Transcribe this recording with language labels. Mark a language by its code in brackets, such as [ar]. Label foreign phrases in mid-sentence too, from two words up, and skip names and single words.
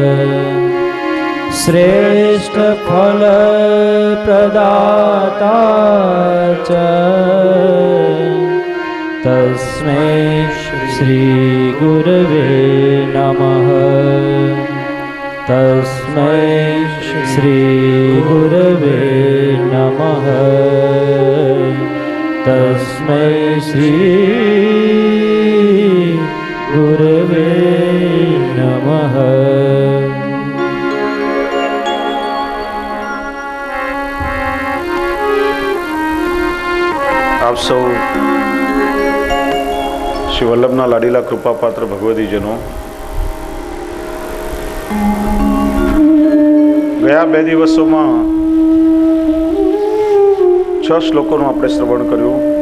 [sa] श्रेष्ठ फलप्रदाता च तस्मै श्रीगुरवे नमः तस्मै श्रीगुरवे नमः तस्मै श्रीगुरवे नमः। [gu] આપ સૌ શ્રી વલ્લભના લાડીલા કૃપાપાત્ર ભગવતીજનો, ગયા 2 દિવસોમાં 6 શ્લોકોનું આપણે શ્રવણ કર્યું.